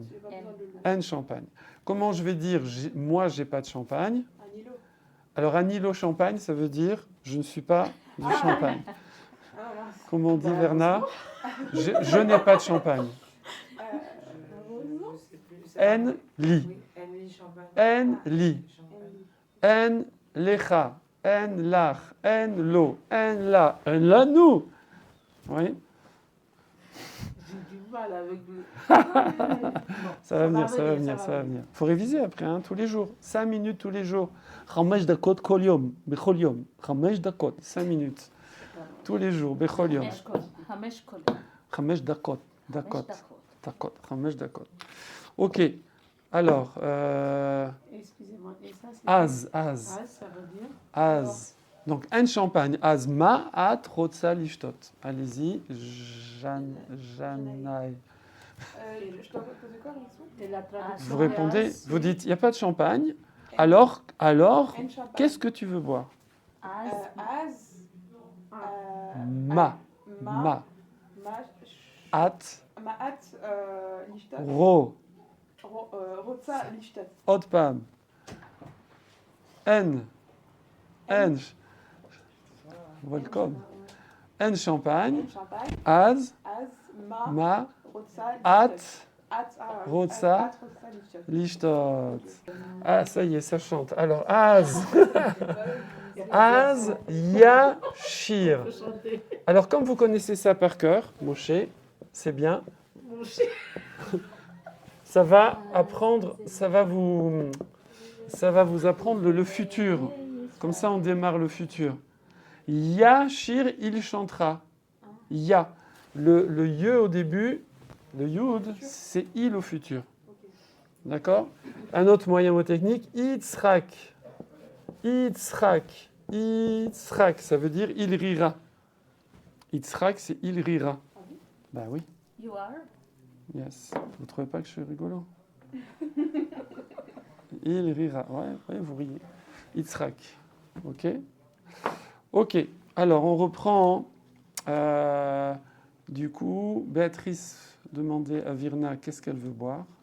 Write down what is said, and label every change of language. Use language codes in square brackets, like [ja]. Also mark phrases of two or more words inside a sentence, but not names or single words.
[he] En champagne. [fr] Comment je vais dire, moi, j'ai pas de champagne? Alors, un îlot champagne, ça veut dire, je ne suis pas du champagne. Comment on dit, Verna? Je n'ai pas de champagne. [he] אין לי. אין לי. אין לך. אין לך. אין לו. אין לה nous. [fr] Oui. J'ai du mal avec le. Ça va venir. Faut réviser après, tous les jours. 5 minutes tous les jours. [he] 5 דקות כל יום, בכל יום. [fr] 5 dakot, 5 minutes. Tous les jours, [he] בכל יום. 5 דקות. 5 דקות. [fr] Ok. Alors, Excusez-moi, et ça c'est. [he] az. [fr] Ça veut dire. Az. Donc, un champagne. [he] אז מה את רוצה לשתות. [fr] Allez-y. Janaï. Je dois poser quoi, Rixou? Vous répondez, vous dites, il n'y a pas de champagne. Alors, qu'est-ce que tu veux boire? [he] Ma. את. רו. רוצה לשתות. Otpam. En. Welcome. En champagne. אז. מה. את. רוצה. לשתות. [fr] Ah, ça y est, ça chante. Alors, Az. Az. [he] Yashir. [fr] Alors, comme vous connaissez ça par cœur, Moshe, c'est bien. Ça va vous apprendre le futur. Comme ça, on démarre le futur. Yashir, il chantera. Ya. Le ye au début, le yud, c'est il au futur. D'accord? Un autre moyen mot-technique, Yitzhak. Yitzhak, ça veut dire il rira. Yitzhak, c'est il rira. Ben oui. [en] You are? Yes. [fr] Vous trouvez pas que je suis rigolo? Il rira. Ouais, vous riez. Yitzhak. Ok. Alors, on reprend. Du coup, Béatrice demandait à Virna qu'est-ce qu'elle veut boire.